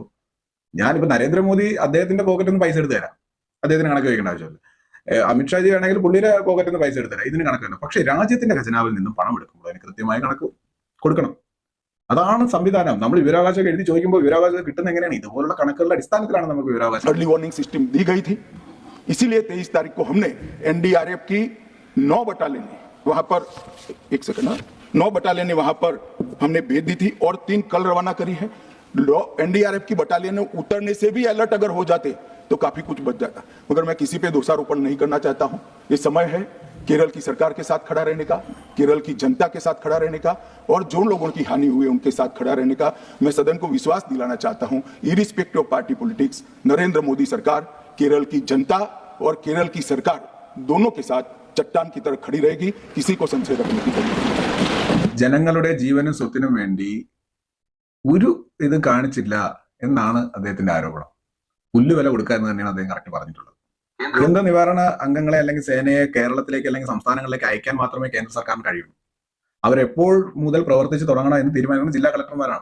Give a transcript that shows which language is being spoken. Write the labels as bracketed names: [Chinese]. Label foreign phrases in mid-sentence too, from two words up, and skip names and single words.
[Malayalam] ഞാനിപ്പോ നരേന്ദ്രമോദി അദ്ദേഹത്തിന്റെ പോക്കറ്റിൽ നിന്ന് പൈസ എടുത്തു തരാം, അദ്ദേഹത്തിന് കണക്ക് വയ്ക്കേണ്ട ആവശ്യമില്ല. അമിത്ഷാജി വേണമെങ്കിൽ പുള്ളിയുടെ പോക്കറ്റിൽ നിന്ന് പൈസ എടുത്തു തരാം, ഇതിന് കണക്ക് വേണം. പക്ഷെ രാജ്യത്തിന്റെ ഖജനാവിൽ നിന്നും പണം എടുക്കുമ്പോൾ അതിന് കൃത്യമായ കണക്ക് കൊടുക്കണം. അതാണ് സംവിധാനം. നമ്മൾ വിവരാവകാശം എഴുതി ചോദിക്കുമ്പോൾ വിവരാവകാശം കിട്ടുന്ന എങ്ങനെയാണ്? ഇതുപോലുള്ള കണക്കുകളുടെ അടിസ്ഥാനത്തിലാണ് നമുക്ക് വിവരാവകാശം. [English] early warning system [Hindi] दी गई थी, इसीलिए 23 तारीख को हमने NDRF की 9 बटालियन वहां पर 9 बटालियन वहां पर हमने भेज दी थी और 3 कल रवाना करी है। NDRF की बटालियन उतरने से भी अलर्ट अगर हो जाते तो काफी कुछ बच जाता, मगर मैं किसी पे दोषारोपण नहीं करना चाहता हूं। ये समय है केरल की सरकार के साथ खड़ा रहने का, केरल की जनता के साथ खड़ा रहने का, और जो लोगों की हानि हुई है उनके साथ खड़ा रहने का। मैं सदन को विश्वास दिलाना चाहता हूं, [English] irrespective of party politics, [Hindi] नरेंद्र मोदी सरकार केरल की जनता और केरल की सरकार दोनों के साथ चट्टान की तरह खड़ी रहेगी, किसी को संशय रखने की जरूरत नहीं। [Malayalam] ജനങ്ങളുടെ ജീവനും സ്വത്തിനും വേണ്ടി ഒരു ഇത് കാണിച്ചില്ല എന്നാണ് അദ്ദേഹത്തിന്റെ ആരോപണം. പുല്ലുവില കൊടുക്കുക എന്ന് തന്നെയാണ് അദ്ദേഹം കറക്റ്റ് പറഞ്ഞിട്ടുള്ളത്. ദുരന്ത നിവാരണ അംഗങ്ങളെ അല്ലെങ്കിൽ സേനയെ കേരളത്തിലേക്ക് അല്ലെങ്കിൽ സംസ്ഥാനങ്ങളിലേക്ക് അയക്കാൻ മാത്രമേ കേന്ദ്ര സർക്കാരിന് കഴിയുള്ളൂ. അവരെപ്പോൾ മുതൽ പ്രവർത്തിച്ച് തുടങ്ങണം എന്ന് തീരുമാനിക്കുന്ന ജില്ലാ കളക്ടർമാരാണ്.